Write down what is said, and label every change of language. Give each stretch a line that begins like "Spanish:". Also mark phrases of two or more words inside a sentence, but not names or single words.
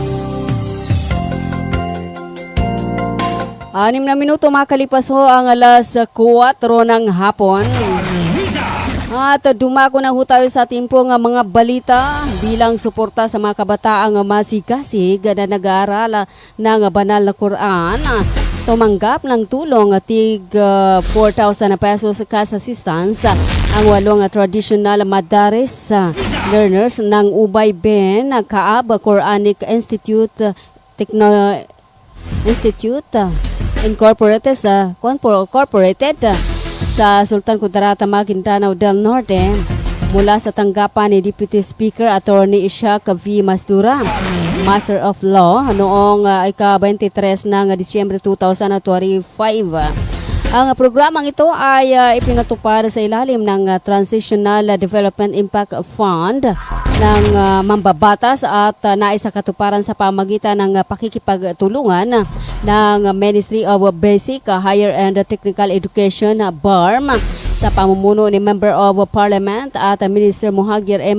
Filipino: 6 na minuto makalipas ho ang alas 4 ng hapon. At dumako na ho tayo sa ating pong mga balita bilang suporta sa mga kabataang masigasig na nag-aaral ng banal na Quran. Tumanggap ng tulong tig 4,000 pesos
English: cash assistance
Filipino: ang 8
English: traditional madaris learners
Filipino: ng Ubay Ben Kaab Quranic Institute Incorporated sa Sultan Kudarat, Maguindanao del Norte. mula sa tanggapan ni
English: Deputy Speaker Attorney
Filipino: Ishaq V. Mastura,
English: Master of Law,
Filipino: noong ika-23 ng Disyembre 2025. Ang programang ito ay ipinatupad sa ilalim ng Transitional Development Impact Fund ng mambabatas at naisakatuparan sa pamagitan ng pakikipagtulungan ng Ministry of Basic, Higher and Technical Education, BARM, sa pamumuno ni
English: Member of Parliament
Filipino: at Minister Muhagir M.